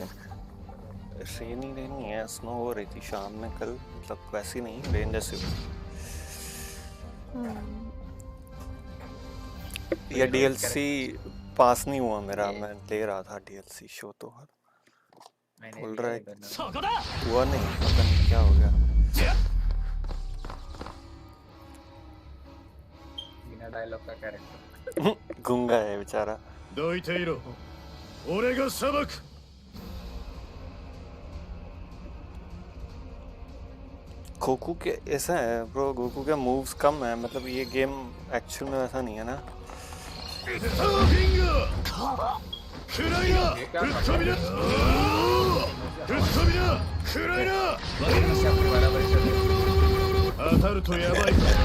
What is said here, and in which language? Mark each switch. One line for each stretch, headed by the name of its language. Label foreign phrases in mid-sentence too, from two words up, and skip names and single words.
Hindi: रेन ही है स्नो हो रही थी शाम में कल मतलब वैसी नहीं रेन जैसी ये
English: DLC pass
Hindi: नहीं हुआ मेरा मैं ले रहा था
English: DLC show
Hindi: तो बोल रहा है हुआ नहीं पता नहीं क्या हो गया बिना डायलॉग का कैरेक्टर गूंगा है बेचारा
Japanese: どいていろ俺が裁く
Hindi: गोकू के ऐसा है ब्रो गोकू के मूव्स कम है मतलब ये गेम एक्चुअल में वैसा नहीं है ना
Japanese: サーフィング暗いなぶっ飛びなぶっ飛びな暗いな当たるとやばいから